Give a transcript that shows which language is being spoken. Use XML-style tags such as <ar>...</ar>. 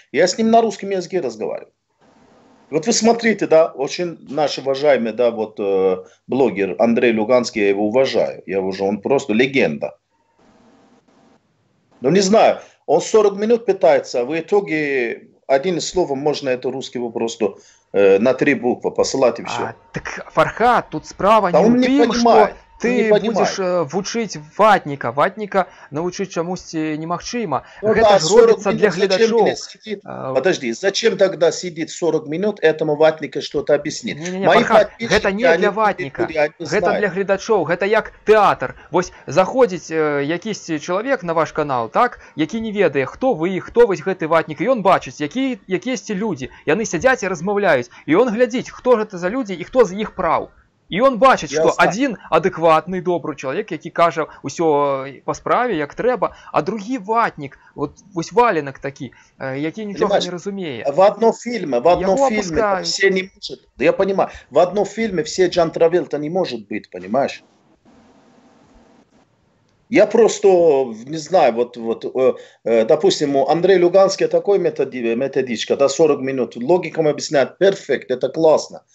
<ru>Я с ним на русском языке разговариваю. Вот вы смотрите, да, очень наш уважаемый, да, вот блогер Андрей Луганский, я его уважаю. Он просто легенда. Но не знаю, он 40 минут пытается, а в итоге одним словом можно это русского просто на 3 буквы посылать и все.</ru> <be>Так, Фархад, тут справа не ў тым, што ты будзеш вучыць ватніка. Ватніка навучыць чамусьці немагчыма. Гэта ж робіцца для гледачоў.</be> <ru>Подожди, зачем тогда сидит 40 минут этому ватнику что-то объяснить?</ru> <be>Не, Фархад, гэта не для ватніка, гэта для гледачоў, гэта як тэатр. Вось заходзіць якісьці чалавек на ваш канал, так, які не ведае, хто вы, хто вось гэты ватнік, і ён бачыць, якісьці людзі, яны сядзяць і размаўляюць, і ён глядзіць, хто гэта за людзі і хто з іх праў. І ён бачыць, што адзін адэкватны, добры чалавек, які кажа ўсё па справе, як трэба, а другі ватнік, вось валенак такі, які нічога не разумее.</be> <ru>В одном фильме все не может. Да я понимаю, в одном фильме все Джон Траволта не может быть, понимаешь? Я просто не знаю, допустим, Андрей Луганский такой методичка, да, 40 минут, логиком объясняет, перфект, это классно.</ru>